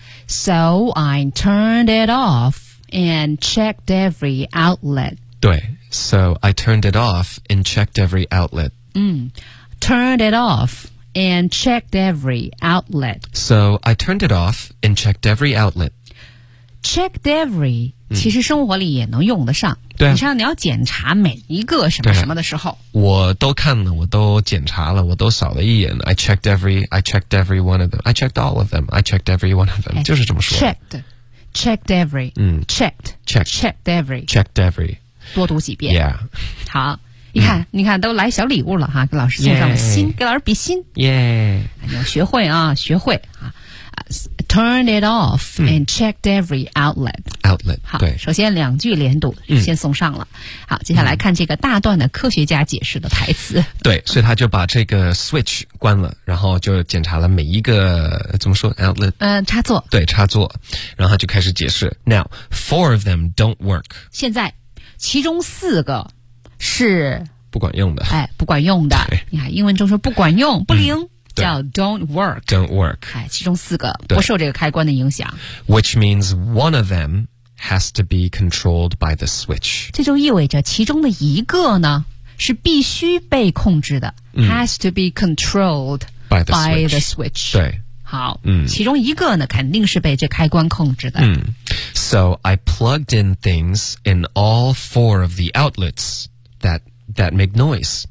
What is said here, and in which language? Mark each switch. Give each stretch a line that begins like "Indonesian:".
English: So I turned it off and checked every outlet. 对，So I turned it off and checked every outlet. Turned it off and checked every outlet. So I turned it off and checked every outlet.
Chinese: Checked every 其实生活里也能用得上。对、你像你要检查每一个什么什么的时候，我都看了，我都检查了，我都扫了一眼。
English: I checked every one of them. I checked all of them. I checked every one of them. 就是这么说。 Checked every. Checked every. Checked every.
Chinese: 多读几遍。
English: Yeah.
Chinese: 好，你看，你看，都来小礼物了哈，给老师送上了心，
English: yeah.
Chinese: 给老师比心。
English: Yeah.
Chinese: 你要学会啊，学会啊。 Turned it off and checked every outlet.
English: Outlet.
Chinese: 好，首先两句连读先送上了。好，接下来看这个大段的科学家解释的台词。对，所以他就把这个 switch 关了，然后就检查了每一个怎么说 outlet。插座。对，插座。然后就开始解释。 Now, four of them don't work. 现在，其中四个是不管用的。哎，不管用的。对。你看，英文中说不管用，不灵。
English: 叫 don't work， don't work，
Chinese: 哎，其中四个不受这个开关的影响。
English: Which means one of them has to be controlled by the switch。
Chinese: 这就意味着其中的一个呢是必须被控制的、， has to be controlled
English: by the switch。对，
Chinese: 好，其中一个呢肯定是被这开关控制的。
English: So I plugged in things in all four of the outlets that make noise。